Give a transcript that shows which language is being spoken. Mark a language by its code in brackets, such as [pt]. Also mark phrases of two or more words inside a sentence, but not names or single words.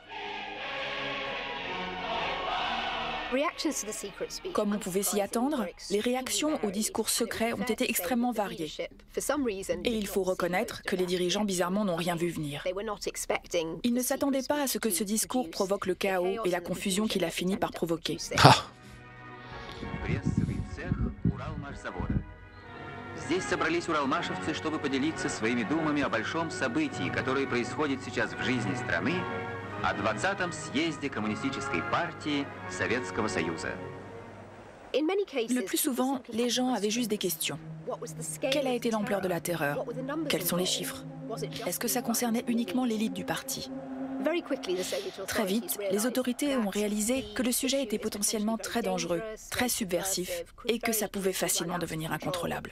[fr] Comme on pouvait s'y attendre, les réactions au discours secret ont été extrêmement variées. Et il faut reconnaître que les dirigeants bizarrement n'ont rien vu venir. Ils ne s'attendaient pas à ce que ce discours provoque le chaos et la confusion qu'il a fini par provoquer. Ah. [ru] Здесь собрались уралмашевцы, чтобы поделиться своими думами о большом событии, которое происходит сейчас в жизни страны, о 20-м съезде Коммунистической партии Советского Союза. [fr] Le plus souvent, les gens avaient juste des questions. Quelle a été l'ampleur de la terreur? Quels sont les chiffres? Est-ce que ça concernait uniquement l'élite du parti? Très vite, les autorités ont réalisé que le sujet était potentiellement très dangereux, très subversif, et que ça pouvait facilement devenir incontrôlable.